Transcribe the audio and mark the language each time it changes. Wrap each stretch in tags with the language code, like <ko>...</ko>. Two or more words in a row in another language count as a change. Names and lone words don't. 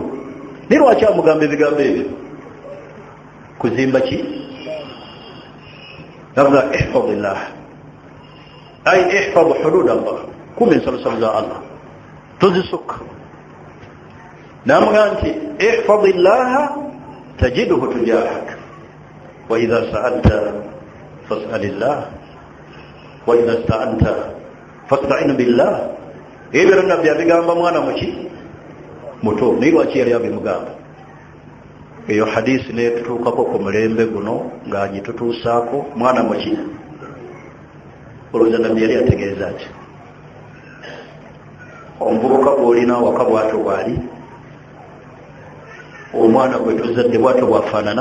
<lg>Naye lwaki amugamba ebigambo ebyo? Kuzimba ki? Navuga</lg> <ar>احفظ الله أي احفظ حدود الله,</ar> <lg>kume ensalo za Allah tozisukka. Namugamba nti</lg> <ar>احفظ الله تجده تجاهك وإذا سألت فاسأل الله وإذا استعنت فاستعن بالله.</ar> <lg>Ebyo nabbi abigamba mwana muki muto. Naye lwaki yali abimugamba? Eyo hadisi netutuukako ku mulembe guno ng'agitutuusaako. Mwana muki? Olowooza nabbi yali ategeeza ki? Omuvubuka bw'olina awaka bw'atyo bw'ali, omwana gwe tuzadde bw'atyo bw'afaanana.</lg>